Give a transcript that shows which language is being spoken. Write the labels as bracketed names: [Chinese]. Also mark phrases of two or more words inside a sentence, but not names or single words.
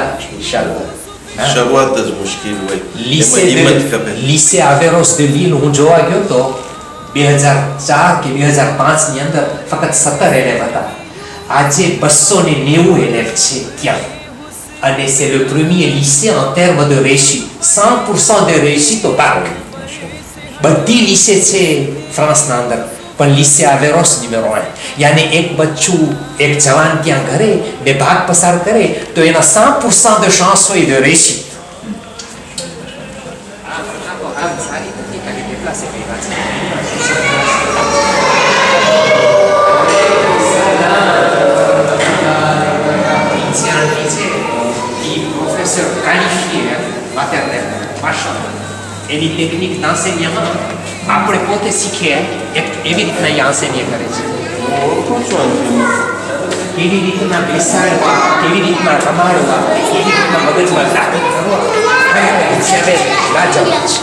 [Gujarati] શરૂઆત જ મુશ્કેલ હોય લીસે આવેરોસ de Lille હું જોવા ગયો તો 2004 કે 2005 ની અંદર ફક્ત 17 એલેવ હતા આજે 290 એલેવ છે ત્યાં અને [French] c'est le premier lycée en termes de réussite 100% de réussite au bac [Gujarati] બધી લીસે છે ફ્રાન્સના અંદર પણ લીસે આવેરોસ નંબર 1 યાની એક બચ્ચું એક જવાન ત્યાં ઘરે બે ભાગ પસાર કરે તો એના 100% [French] de chance [Gujarati] હોય [French] de réussite [Gujarati] આ સારી નથી કે કેટલા સે ભેગા છે પ્રોફેસર [French] qualifié maternel [Gujarati] machallah એની ટેકનિક d'enseignement આપણે પોતે શીખીએ એવી રીતના એ આંસેનિય કરે છે. ઓળખું છું આંટીને. કેવી રીતના બેસાડવા, કેવી રીતના રમાડવા, કેવી રીતના મગજમાં તાકીદ કરવા, ખરેખર હિસાબે લાજવાબ છે.